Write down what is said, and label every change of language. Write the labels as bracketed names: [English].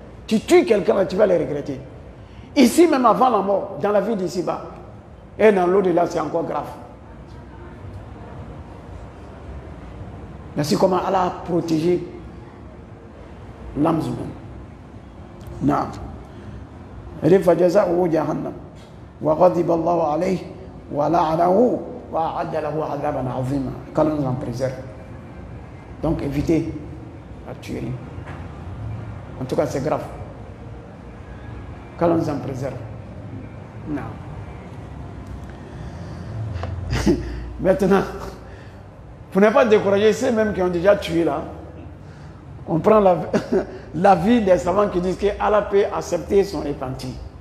[French] Tu tues quelqu'un, tu vas le regretter. Ici, même avant la mort, dans la vie d'ici-bas, et dans l'au-delà, c'est encore grave. Merci comment Allah a protégé l'âme humaine. Non. Il dit [Arabic] فَجَزَاؤُهُ جَهَنَّمَ وَغَضِبَ اللَّهُ عَلَيْهِ وَلَعَنَهُ وَأَعَدَّ لَهُ عَذَابًا عَظِيمًا. [French] Qu'Allah nous en préserve. Donc évitez la tuerie. En tout cas, c'est grave. Qu'Allah nous en préserve. Non. Maintenant, pour ne pas décourager ceux même qui ont déjà tué là, on prend la vie des savants qui disent qu'Allah peut accepter son repenti.